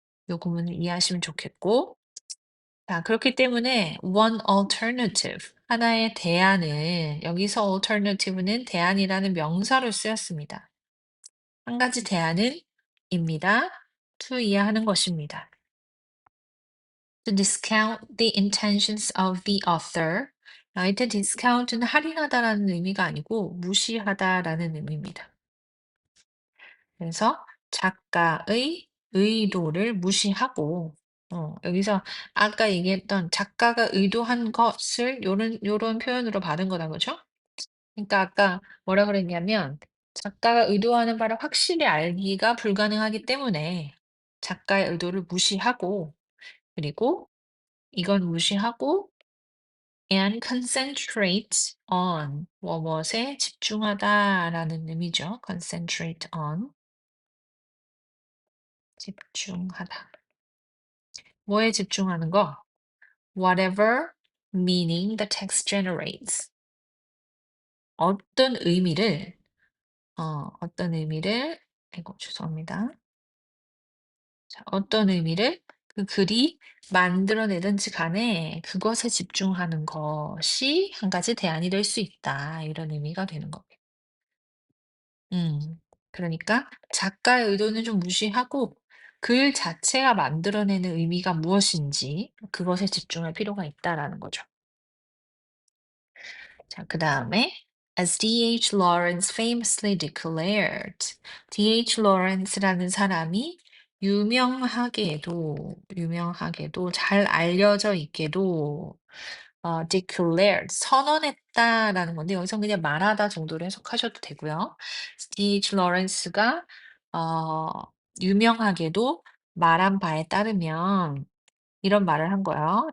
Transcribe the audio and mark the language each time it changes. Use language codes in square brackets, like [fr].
[ko] 요 구문을 이해하시면 좋겠고 자 그렇기 때문에 [en] one alternative [ko] 하나의 대안은 여기서 alternative는 대안이라는 명사로 쓰였습니다. 한 가지 대안은 입니다. to 이해하는 것입니다. [en] To discount the intentions of the author. [ko] 이때 discount는 할인하다라는 의미가 아니고 무시하다라는 의미입니다. 그래서 작가의 의도를 무시하고 여기서 아까 얘기했던 작가가 의도한 것을 요런 표현으로 받은 거다 그죠? 그러니까 아까 뭐라 그랬냐면 작가가 의도하는 바를 확실히 알기가 불가능하기 때문에 작가의 의도를 무시하고 그리고 이건 무시하고 [en] and concentrate on [ko] 뭐뭇에 집중하다라는 의미죠. [en] concentrate on [ko] 집중하다. 뭐에 집중하는 거? [en] Whatever meaning the text generates. [ko] 어떤 의미를, 어떤 의미를, 아이고, 죄송합니다. 자, 어떤 의미를 그 글이 만들어내든지 간에 그것에 집중하는 것이 한 가지 대안이 될 수 있다. 이런 의미가 되는 겁니다. 음, 그러니까 작가의 의도는 좀 무시하고 글 자체가 만들어내는 의미가 무엇인지 그것에 집중할 필요가 있다라는 거죠. 자, 그다음에 as D.H. [en] Lawrence famously declared. D.H. [ko] Lawrence라는 사람이 유명하게도 잘 알려져 있게도 declared 선언했다라는 건데 여기서 그냥 말하다 정도로 해석하셔도 되고요. 스티치 로렌스가 어 유명하게도 말한 바에 따르면 이런 말을 한 거예요.